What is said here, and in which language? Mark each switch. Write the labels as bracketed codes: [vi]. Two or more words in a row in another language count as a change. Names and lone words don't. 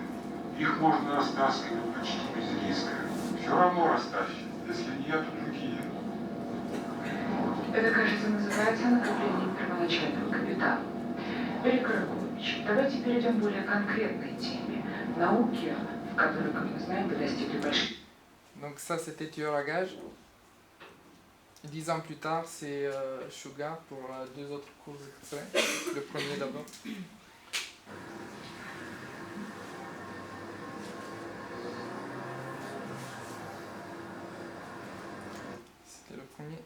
[ru] Их можно растаскивать почти без риска. Все равно растащат, если не я, то другие. Это, кажется, называется накоплением первоначального капитала. Олег Ракович, давайте перейдем к более конкретной теме. Науки, в которой, как мы знаем, вы достигли больших... [fr] Donc ça, c'était Tueur à gages. 10 ans plus tard, c'est Sugar pour deux autres courts extraits. Le premier d'abord. C'était le premier.